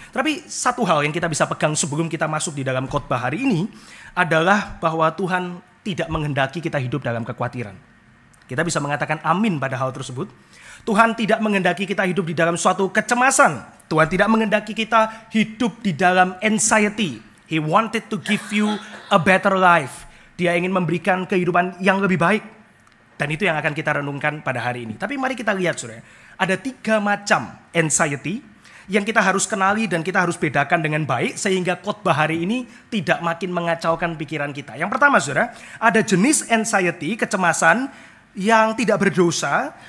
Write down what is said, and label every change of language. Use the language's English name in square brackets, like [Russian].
[Indonesian] Tapi satu hal yang kita bisa pegang sebelum kita masuk di dalam khotbah hari ini adalah bahwa Tuhan tidak menghendaki kita hidup dalam kekhawatiran. Kita bisa mengatakan amin pada hal tersebut. Tuhan tidak menghendaki kita hidup di dalam suatu kecemasan. Tuhan tidak menghendaki kita hidup di dalam anxiety. [English] He wanted to give you a better life. [Indonesian] Dia ingin memberikan kehidupan yang lebih baik. Dan itu yang akan kita renungkan pada hari ini. Tapi mari kita lihat saudara. Ada 3 macam anxiety yang kita harus kenali dan kita harus bedakan dengan baik. Sehingga khotbah hari ini tidak makin mengacaukan pikiran kita. Yang pertama saudara, ada jenis anxiety, kecemasan yang tidak berdosa.